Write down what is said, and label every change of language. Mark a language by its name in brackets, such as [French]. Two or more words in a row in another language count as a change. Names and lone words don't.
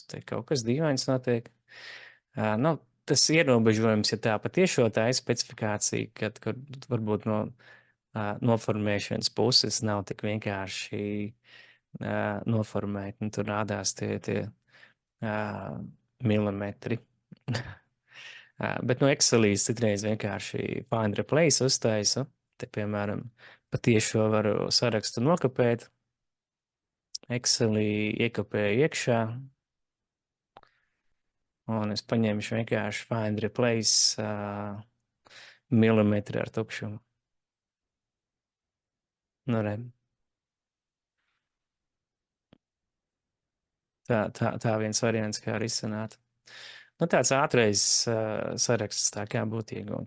[Latvian] Te kaut kas dīvains notiek. Nu, tas ierobežojums, ja tā patiešo tā ir specifikācija, kad varbūt no noformēšanas puses nav tik vienkārši noformēt. Nu, tur rādās tie milimetri. Bet no Excelīs citreiz vienkārši [English] find replace [Latvian] uztaisu. Te, piemēram, patiešo varu sarakstu nokopēt. Excelī iekopēju iekšā. Un es paņemšu vienkārši [English] find replace [Latvian] milimetri ar tukšumu. Nu, re. Tā viens variants, kā risināt. Nu, tāds ātrais saraksts, tā kā būtu iegūts.